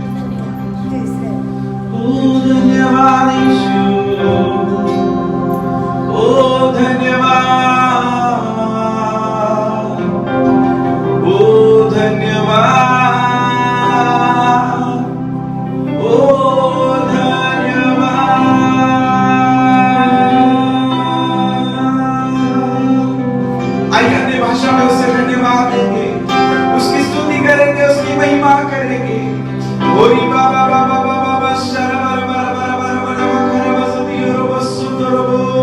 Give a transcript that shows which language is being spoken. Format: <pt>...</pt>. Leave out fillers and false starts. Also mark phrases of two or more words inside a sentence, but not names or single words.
<hi>ओ धन्यवाद यीशु, ओ धन्यवाद, ओ धन्यवाद, ओ धन्यवाद। आइए अन्य भाषा में उसे धन्यवाद देंगे, उसकी स्तुति करेंगे, उसकी महिमा करेंगे। ओरी बाबा बाबा बाबा शरबर बर बर बर बर बर बसती और बसुतरबो।</hi>